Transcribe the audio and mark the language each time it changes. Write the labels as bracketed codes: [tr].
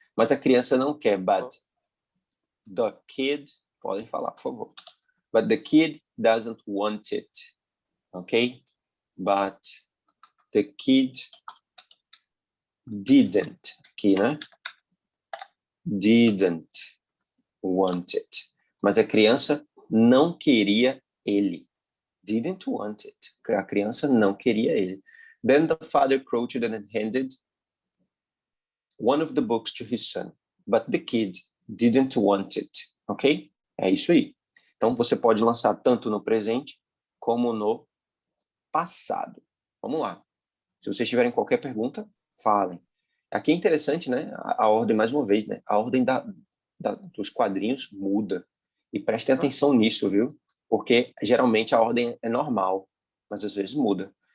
[pt] Mas a criança não quer, [en] but the kid, [pt] podem falar, por favor. [en] But the kid doesn't want it, ok? But the kid didn't, aqui, né? Didn't want it. [pt] Mas a criança não queria ele. [en] Didn't want it. [pt] A criança não queria ele. [en] Then the father crouched and handed one of the books to his son. But the kid didn't want it. [pt] Ok? É isso aí. Então, você pode lançar tanto no presente como no passado. Vamos lá. Se vocês tiverem qualquer pergunta, falem. Aqui é interessante, né? A ordem, mais uma vez, né? A ordem dos quadrinhos muda. E prestem atenção nisso, viu? Porque geralmente a ordem é normal, mas às vezes muda.